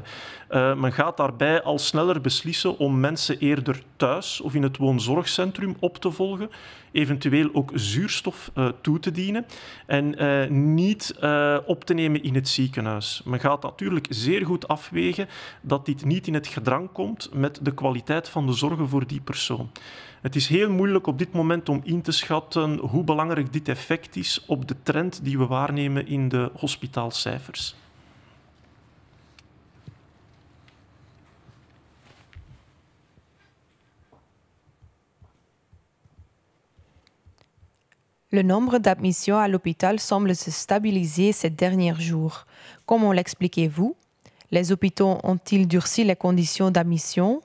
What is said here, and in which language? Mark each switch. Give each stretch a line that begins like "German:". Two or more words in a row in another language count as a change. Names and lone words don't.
Dutch: Men gaat daarbij al sneller beslissen om mensen eerder thuis of in het woonzorgcentrum op te volgen, eventueel ook zuurstof toe te dienen en niet op te nemen in het ziekenhuis. Men gaat natuurlijk zeer goed afwegen dat dit niet in het gedrang komt met de kwaliteit van de zorgen voor die persoon. Het is heel moeilijk op dit moment om in te schatten hoe belangrijk dit effect is op de trend die we waarnemen in de hospitaalcijfers.
French: Le nombre d'admissions à l'hôpital semble se stabiliser ces derniers jours. Comment l'expliquez-vous? Les hôpitaux ont-ils durci les conditions d'admission?